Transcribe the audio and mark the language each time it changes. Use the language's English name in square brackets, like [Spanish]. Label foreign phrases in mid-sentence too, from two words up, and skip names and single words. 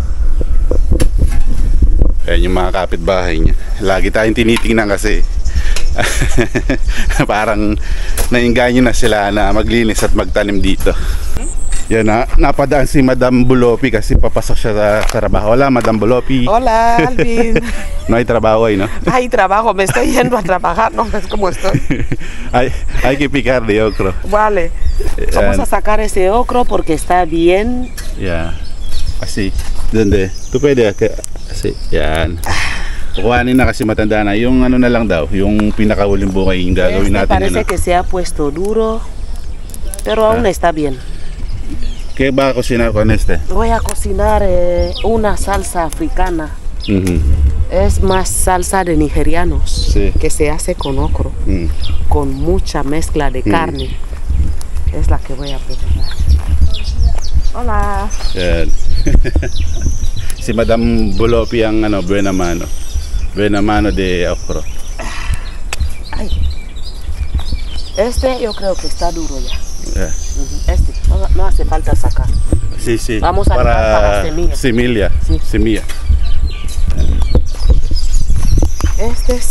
[Filipino] Ayan yung mga kapitbahay niya. Lagi tayong tinitingnan kasi parang nainganyo na sila na maglinis at magtanim dito. Yan napadaan si Madam Bulopi kasi papasok siya sa trabaho. [Spanish] Hola, Madam Bulopi. Hola, Alvin. No hay trabajo hoy, ¿no? Hay trabajo, me estoy yendo a trabajar, no ves cómo estoy. hay que picar de ocro. Vale. Vamos a sacar ese ocro porque está bien. Ya. Así. ¿Dónde? Tú puedes así. [Filipino] Yan. Kukuhanin na kasi matanda na. Yung na lang daw, yung pinakahuling bukay yung gagawin natin. [Spanish] Parece que se ha puesto duro, pero aún está bien. ¿Qué va a cocinar con este? Voy a cocinar una salsa africana. Ujú. Es más salsa de nigerianos Sí. que se hace con ocro, Mm. con mucha mezcla de carne. Es la que voy a preparar. Hola. [Filipino] Yan. Si Madam Bulopi ang [Spanish] buena mano de okro. Ay. Este yo creo que está duro ya. Yeah. Este, no hace falta sacar. Sí, sí. Vamos a dejar para semilla. Semilla. Sí. Semilla. Este sí.